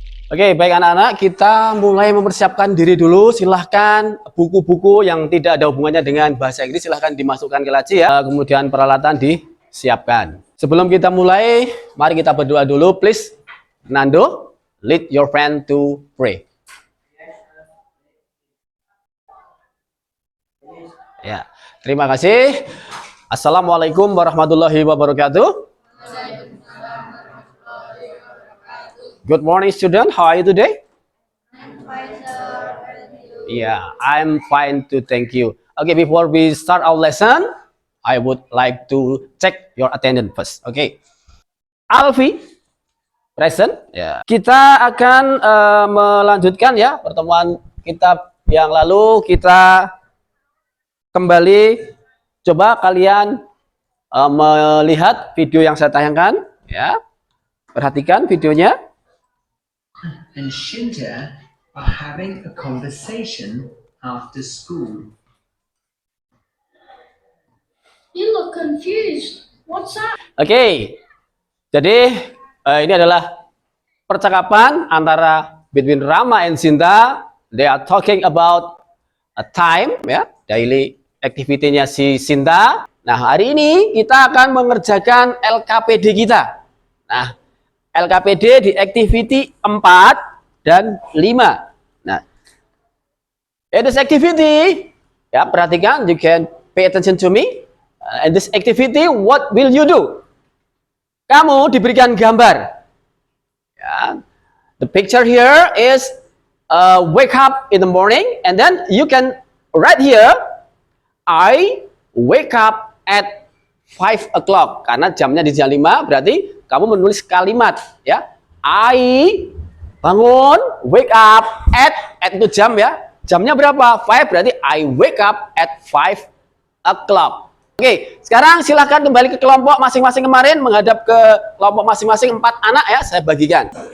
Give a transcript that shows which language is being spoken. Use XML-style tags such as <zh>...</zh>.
<id>Oke, baik anak-anak, kita mulai mempersiapkan diri dulu. Silahkan buku-buku yang tidak ada hubungannya dengan bahasa Inggris silahkan dimasukkan ke laci ya. Kemudian peralatan disiapkan. Sebelum kita mulai, mari kita berdoa dulu.</id> <en>Please, Nando, lead your friend to pray.</en> <id>Ya, terima kasih.</id> <ar>Assalamualaikum warahmatullahi wabarakatuh.</ar> <en>Good morning, student. How are you today? I'm fine, sir. Yeah, I'm fine too. Thank you. Okay, before we start our lesson, I would like to check your attendance first. Okay, Alfi, present.</en> <id>Ya, kita akan melanjutkan ya pertemuan kita yang lalu. Kita kembali. Coba kalian melihat video yang saya tayangkan. Ya, perhatikan videonya.</id> <en>And Shinta are having a conversation after school. You look confused. What's up?</en> <id>Oke, jadi ini adalah percakapan antara between Rama and Sinta.</id> <en>They are talking about a time, ya, daily activity-nya si Sinta.</en> <id>Nah, hari ini kita akan mengerjakan LKPD kita. Nah, LKPD di activity 4 dan 5.</id> <en>Nah, in this activity,</en> <id>ya perhatikan,</id> <en>you can pay attention to me. In this activity, what will you do?</en> <id>Kamu diberikan gambar.</id> <en>Ya, the picture here is wake up in the morning, and then you can write here, I wake up at 5 o'clock.</en> <id>Karena jamnya di jam 5, berarti kamu menulis kalimat ya. I bangun,</id> <en>wake up at</en> <id>itu jam ya. Jamnya berapa?</id> <en>5, berarti I wake up at 5 o'clock.</en> <id>Oke, sekarang silahkan kembali ke kelompok masing-masing kemarin, menghadap ke kelompok masing-masing 4 anak ya, saya bagikan.</id>